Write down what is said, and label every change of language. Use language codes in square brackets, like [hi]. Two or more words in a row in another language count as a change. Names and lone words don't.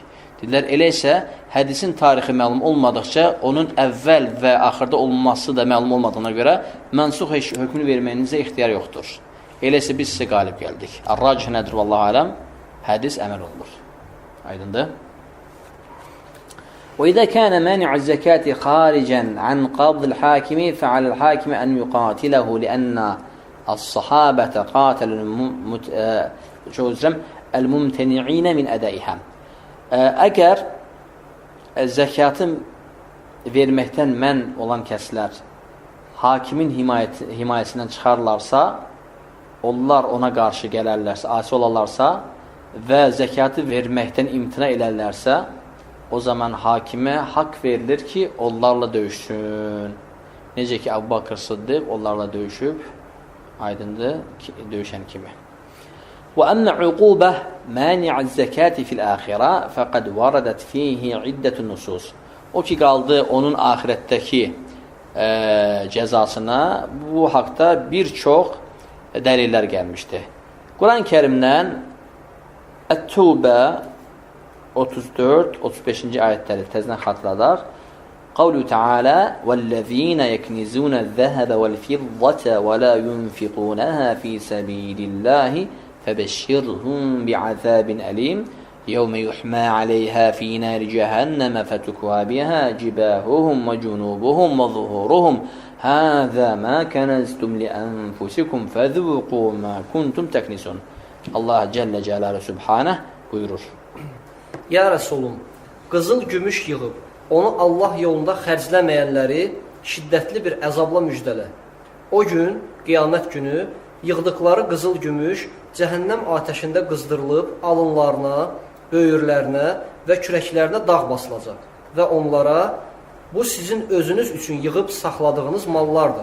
[az] Dedilər, elə isə hədisin tarixi məlum olmadıqca, onun əvvəl və axırda olması da məlum olmadığına görə mənsux hökmünü verməyinizə ixtiyar yoxdur. Elə isə biz sizə qalib gəldik. Ar-racih nədir, [ar] والله أعلم? [az] Hədis əməl olunur. Aydındır? [ar] وإذا كان مانع الزكاة خارجا عن قبض الحاكم فعلى الحاكم أن يقاتله لأن الصحابة قاتلوا الممتنعين من أدائها. [az] Əgər zəkatın verməkdən mən olan kəslər hakimin himayəsindən çıxarlarsa, onlar ona qarşı gələrlərsə, asi olarlarsa və zəkatı verməkdən imtina edərlərsə, o zaman hakimə haqq verilir ki, onlarla döyüşsün. Necə ki, Əbu Bakır Sıddıq onlarla döyüşüb, aydındır, döyüşən kimi. [ar] وأما عقوبة مانع الزكاة في الآخرة فقد وردت فيه عدة النصوص. [az] O ki qaldı onun axirətdəki cəzasına bu haqda bir çox dəlillər gəlmişdir. Quran-ı Kərimdən Ət-Tövbə 34-35-ci ayətləri təzdən xatırladar. [ar] قول تعالى وَالَّذ۪ينَ يَكْنِزُونَ الذَّهَبَ وَالْفِضَّةَ وَلَا يُنْفِقُونَهَا ف۪ي سَب۪يلِ اللّٰهِ فَبَشِّرْهُمْ بِعَذَابٍ أَلِيمٍ يَوْمَ يُحْمَى عَلَيْهَا ف۪ي نَارِ جَهَنَّمَ فَتُكْوَى بِهَا جِبَاهُهُمْ وَجُنُوبُهُمْ وَظُهُورُهُمْ هَذَا مَا كَنَزْتُمْ لِأَنْفُسِكُمْ فَذُوقُوا مَا كُنْتُمْ تَكْنِسُونَ. [az] Allah [ar] جل جلاله سبحانه [az] buyurur. Ya Rəsulum, qızıl gümüş yığıb, onu Allah yolunda xərcləməyənləri şiddətli bir əzabla müjdələ. O gün, qiyamət günü, yığdıqları qızıl gümüş cəhənnəm atəşində qızdırılıb alınlarına, böyürlərinə və kürəklərinə dağ basılacaq və onlara bu sizin özünüz üçün yığıb saxladığınız mallardır.